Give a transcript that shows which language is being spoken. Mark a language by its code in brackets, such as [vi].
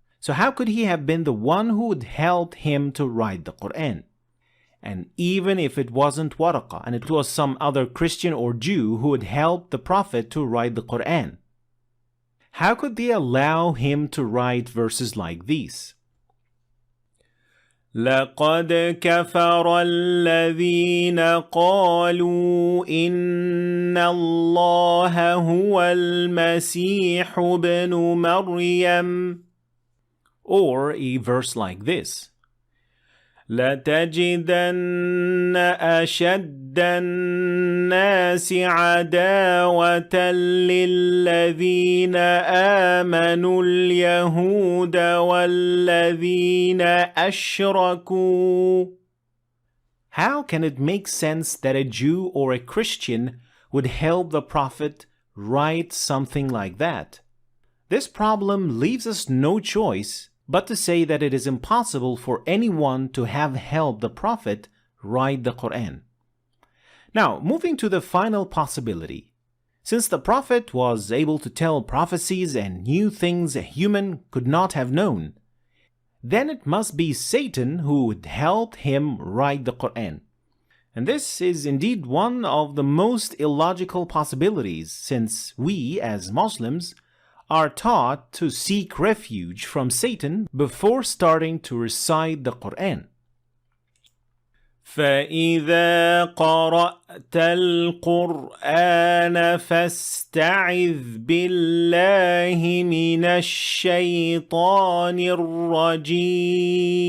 [en] So how could he have been the one who would help him to write the Quran? And even if it wasn't Waraqah and it was some other Christian or Jew who had helped the Prophet to write the Quran, how could they allow him to write verses like these? [ar] لقد كفر الذين قالوا إن الله هو المسيح ابن مريم. [en] Or a verse like this. [ar] لتجدن أشد الناس عداوة للذين آمنوا اليهود والذين أشركوا. [en] How can it make sense that a Jew or a Christian would help the Prophet write something like that? This problem leaves us no choice but to say that it is impossible for anyone to have helped the Prophet write the Quran. Now, moving to the final possibility. Since the Prophet was able to tell prophecies and knew things a human could not have known, then it must be Satan who would help him write the Quran. And this is indeed one of the most illogical possibilities, since we, as Muslims, are taught to seek refuge from Satan before starting to recite the Quran. [ar] فإذا قرأت القرآن فاستعذ بالله من الشيطان الرجيم.